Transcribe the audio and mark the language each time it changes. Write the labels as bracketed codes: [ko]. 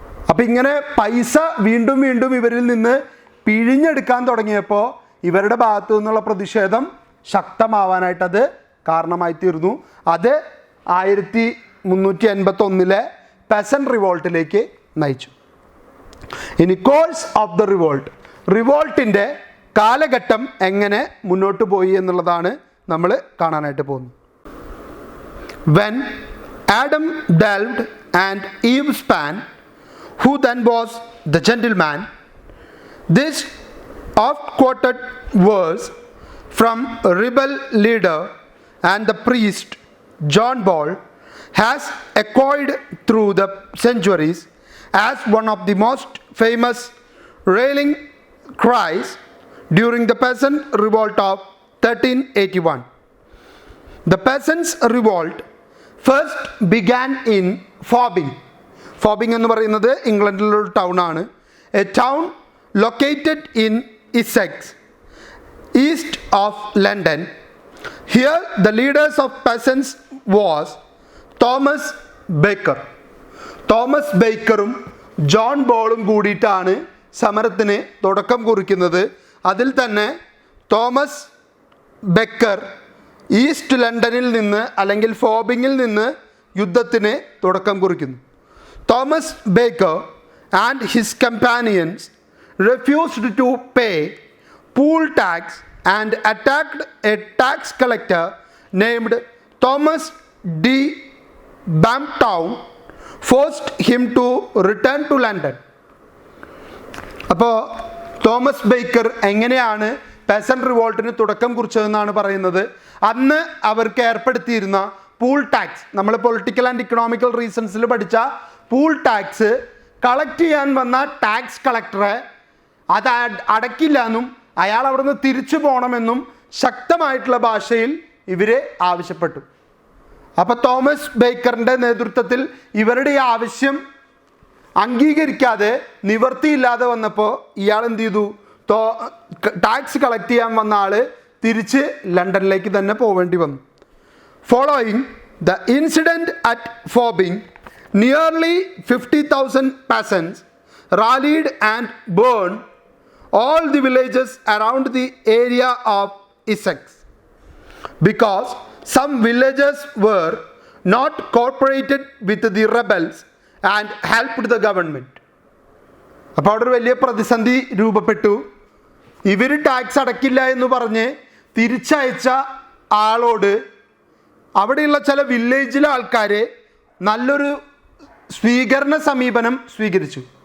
[ml] അപ്പം ഇങ്ങനെ പൈസ വീണ്ടും വീണ്ടും ഇവരിൽ നിന്ന് പിഴിഞ്ഞെടുക്കാൻ തുടങ്ങിയപ്പോൾ ഇവരുടെ ഭാഗത്തു നിന്നുള്ള പ്രതിഷേധം ശക്തമാവാനായിട്ടത് കാരണമായി തീർന്നു. അത് 1381 പെസന്റ് റിവോൾട്ടിലേക്ക് നയിച്ചു. ഇനി കോഴ്സ് ഓഫ് ദ റിവോൾട്ടിൻ്റെ കാലഘട്ടം എങ്ങനെ മുന്നോട്ട് പോയി എന്നുള്ളതാണ് നമ്മൾ കാണാനായിട്ട് പോകുന്നത്. [en] When Adam delved and Eve span, who then was the gentleman? This oft-quoted verse from rebel leader and the priest John Ball has echoed through the centuries as one of the most famous rallying cries during the peasant revolt of 1381. The peasants' revolt first began in Fobbing. [ml] Fobbing എന്ന് പറയുന്നത് ഇംഗ്ലണ്ടിലൊരു town ആണ്. [en] A town located in Essex, east of London. Here the leaders of peasants was Thomas Baker. [ml] Thomas ബേക്കറും John ബോളും കൂടിയിട്ടാണ് സമരത്തിന് തുടക്കം കുറിക്കുന്നത്. അതിൽ തന്നെ തോമസ് ബേക്കർ ഈസ്റ്റ് ലണ്ടനിൽ നിന്ന് അല്ലെങ്കിൽ ഫോബിങ്ങിൽ നിന്ന് യുദ്ധത്തിന് തുടക്കം കുറിക്കുന്നു. [en] Thomas Baker and his companions refused to pay pool tax and attacked a tax collector named Thomas D. Bamptown, forced him to return to London. [ml] അപ്പോൾ തോമസ് ബേക്കർ എങ്ങനെയാണ് പെസന്റ് റിവോൾട്ടിന് തുടക്കം കുറിച്ചതെന്നാണ് പറയുന്നത്. അന്ന് അവർക്ക് ഏർപ്പെടുത്തിയിരുന്ന പൂൾ ടാക്സ്, നമ്മൾ പൊളിറ്റിക്കൽ ആൻഡ് ഇക്കണോമിക്കൽ റീസൺസിൽ പഠിച്ച pool tax collect ചെയ്യാൻ വന്ന ടാക്സ് കളക്ടറെ അത് അടക്കില്ല എന്നും അയാൾ അവിടെ നിന്ന് തിരിച്ചു പോകണമെന്നും ശക്തമായിട്ടുള്ള ഭാഷയിൽ ഇവർ ആവശ്യപ്പെട്ടു. അപ്പോൾ തോമസ് ബേക്കറിൻ്റെ നേതൃത്വത്തിൽ ഇവരുടെ ഈ ആവശ്യം അംഗീകരിക്കാതെ നിവർത്തിയില്ലാതെ വന്നപ്പോൾ ഇയാൾ എന്ത് ചെയ്തു? ടാക്സ് കളക്ട് ചെയ്യാൻ വന്ന ആൾ തിരിച്ച് ലണ്ടനിലേക്ക് തന്നെ പോവേണ്ടി വന്നു. [en] Following the incident at Fobbing, nearly 50,000 peasants rallied and burned all the villages around the area of Essex because some villages were not cooperated with the rebels and helped the government. [ml] അപ്പോൾ അവിടെ ഒരു വലിയ പ്രതിസന്ധി രൂപപ്പെട്ടു. ഇവർ ടാക്സ് അടക്കില്ല എന്ന് പറഞ്ഞ് തിരിച്ചയച്ച ആളോട് അവിടെയുള്ള ചില വില്ലേജിലെ ആൾക്കാർ നല്ലൊരു സ്വീകരണ സമീപനം സ്വീകരിച്ചു.